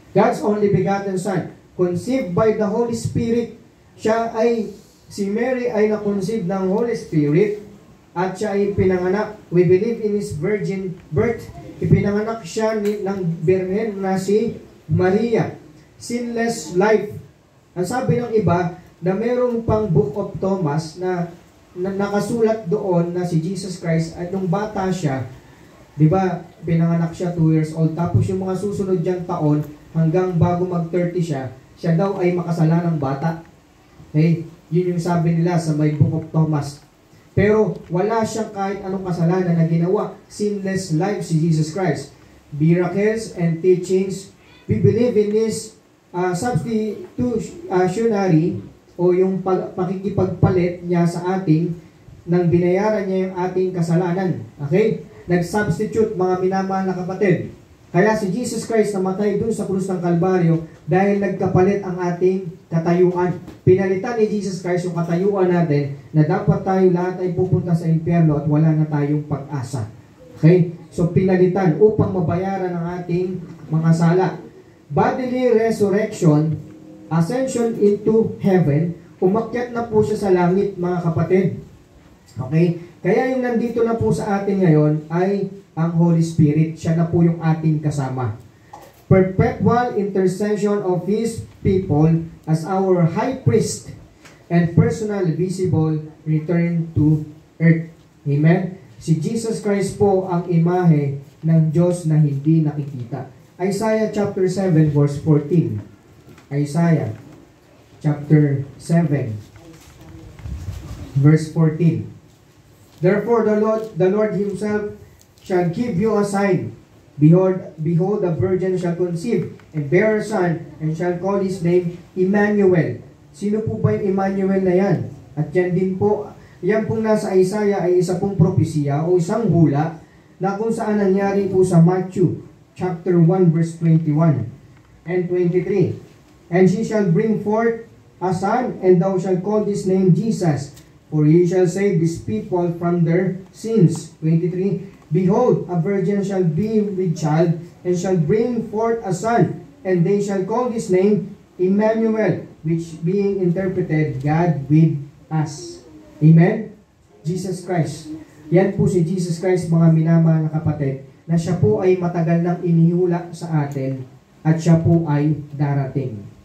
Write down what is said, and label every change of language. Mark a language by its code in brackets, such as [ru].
[en] God's only begotten Son, conceived by the Holy Spirit. [tl] Si Mary ay na-conceive ng Holy Spirit at siya ay pinanganak. [en] We believe in His virgin birth. [tl] Ipinanganak siya ng Birhen na si Maria. [en] Sinless life. [tl] Ang sabi ng iba, na merong pang Book of Thomas na nakasulat doon na si Jesus Christ at nung bata siya, di ba, pinanganak siya 2 years old. Tapos yung mga susunod diyang taon, hanggang bago mag-30 siya daw ay makasalanang bata. Okay? Yun yung sabi nila sa may Book of Thomas. Pero wala siyang kahit anong kasalanan na ginawa. [en] Sinless life [tl] si Jesus Christ. [en] Miracles and teachings. We believe in His substitutionary [tl] o yung pakikipagpalit niya sa ating nang binayaran niya yung ating kasalanan. Okay? Nag-substitute, mga minamahal na kapatid. Kaya si Jesus Christ namatay dun sa krus ng Kalbaryo dahil nagkapalit ang ating katayuan. Pinalitan ni Jesus Christ yung katayuan natin na dapat tayo lahat ay pupunta sa impyerno at wala na tayong pag-asa. Okay? So pinalitan upang mabayaran ang ating mga sala. [en] Bodily resurrection, ascension into heaven, [tl] umakyat na po siya sa langit, mga kapatid. Okay? Kaya yung nandito na po sa atin ngayon ay ang Holy Spirit. Siya na po yung ating kasama. [en] Perpetual intercession of His people as our high priest and personal visible return to earth. Amen? [tl] Si Jesus Christ po ang imahe ng Diyos na hindi nakikita. [en] Isaiah chapter 7 verse 14. Isaiah chapter 7 verse 14. Therefore the Lord Himself shall give you a sign. Behold, the virgin shall conceive and bear a son, and shall call his name Emmanuel. [tl] Sino po ba yung Emmanuel na yan? At yan din po, yan pong nasa Isaiah ay isa pong propesya o isang hula na kung saan nangyari po sa Matthew chapter 1 verse 21 and 23. [en] And she shall bring forth a son, and thou shalt call his name Jesus, for he shall save his people from their sins. 23. Behold, a virgin shall be with child, and shall bring forth a son, and they shall call his name Emmanuel, which being interpreted, God with us. Amen? Jesus Christ. [tl] Yan po si Jesus Christ, mga minamahal na kapatid, na siya po ay matagal nang inihula sa atin, at siya po ay darating.